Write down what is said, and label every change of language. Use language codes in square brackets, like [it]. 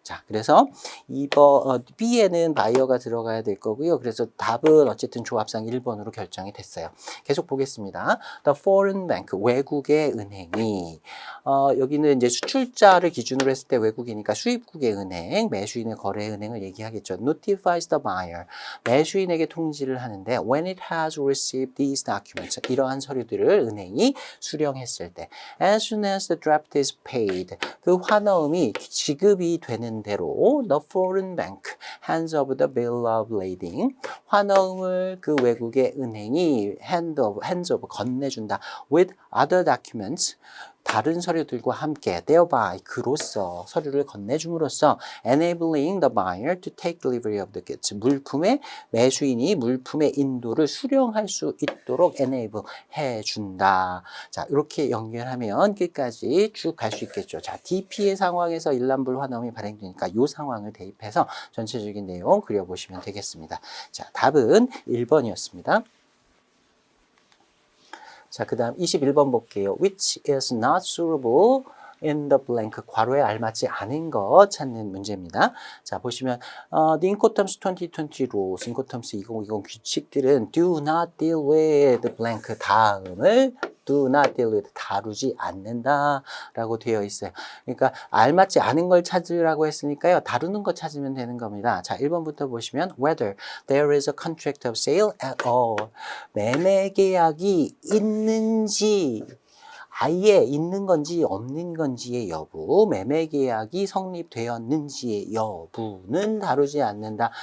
[ko] 자, 그래서 이번 B에는 바이어가 들어가야 될 거고요. 그래서 답은 어쨌든 조합상 1번으로 결정이 됐어요. 계속 보겠습니다. [en] The foreign bank, [ko] 외국의 은행이 여기는 이제 수출자를 기준으로 했을 때 외국이니까 수입국의 은행, 매수인의 거래 은행을 얘기하겠죠. [en] Notifies the buyer, [ko] 매수인에게 통지를 하는데 [en] when it has received these documents, [ko] 이러한 서류들을 은행이 수령했을 때 [en] as soon as the draft is paid, [ko] 그 환어음이 지급이 되는 대로 [en] the foreign bank hands over the bill of lading, [ko] 환어음을 그 외국의 은행이 [en] hands over [ko] 건네준다. [en] with other documents, [ko] 다른 서류들과 함께 [en] thereby, [ko] 그로써 서류를 건네줌으로써 [en] enabling the buyer to take delivery of the goods, [ko] 물품의 매수인이 물품의 인도를 수령할 수 있도록 enable 해준다. 자, 이렇게 연결하면 끝까지 쭉 갈 수 있겠죠. 자, DP의 상황에서 일람불 환원이 발행되니까 이 상황을 대입해서 전체적인 내용 그려보시면 되겠습니다. 자, 답은 1번이었습니다. 자, 그 다음 21번 볼게요. [en] Which is not suitable in the blank, [ko] 괄호에 알맞지 않은 거 찾는 문제입니다. 자, 보시면 [en] the Incoterms 2020 rules, Incoterms 2020 [ko] 규칙들은 [en] do not deal with the blank [ko] 다음을 [en] do not deal with, [ko] 다루지 않는다 라고 되어 있어요. 그러니까 알맞지 않은 걸 찾으라고 했으니까요. 다루는 거 찾으면 되는 겁니다. 자, 1번부터 보시면 [en] whether there is a contract of sale at all, [ko] 매매 계약이 있는지, 아예 있는 건지 없는 건지의 여부, 매매 계약이 성립되었는지의 여부는 다루지 않는다.